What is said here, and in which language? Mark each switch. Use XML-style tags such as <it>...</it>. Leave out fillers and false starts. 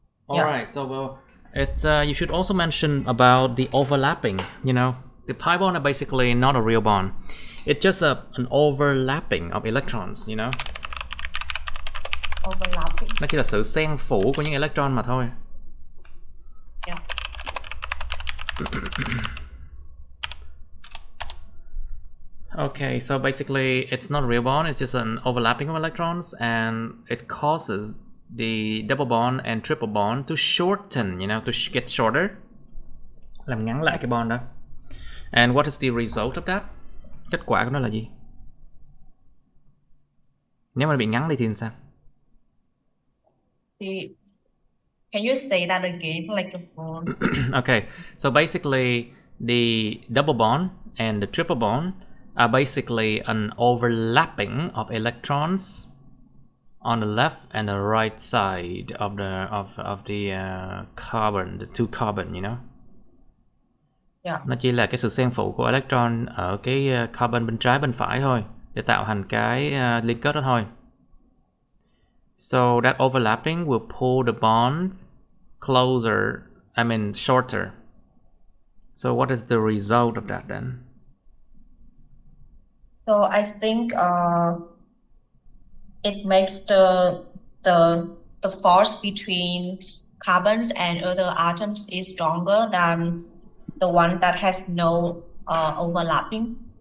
<en>Alright, so it's you should also mention about the overlapping. The pi bond are basically not a real bond. It's just an overlapping of electrons, Overlapping.</en> <vi>Nó chỉ là sự xen phủ của những electron mà thôi.</vi> <en>Okay, so basically it's not a real bond, it's just an overlapping of electrons, and it causes the double bond and triple bond to shorten, to get shorter.</en> <vi>Làm ngắn lại cái bond đó.</vi> <en>And what is the result of that?</en> <vi>Kết quả của nó là gì? Nếu mà bị ngắn đi thì sao?</vi> <en>Can you say that again, like a phone? Okay, so basically the double bond and the triple bond are basically an overlapping of electrons on the left and the right side of the carbon, the two carbon, you know. Yeah.</en> <vi>Nó chỉ là cái sự xen phụ của electron ở cái carbon bên trái bên phải thôi để tạo thành cái liên kết đó thôi.</vi> <en>So that overlapping will pull the bond closer, shorter. So what is the result of that then? So I think it makes the force between carbons and other atoms is stronger than the one that has no overlapping.</en>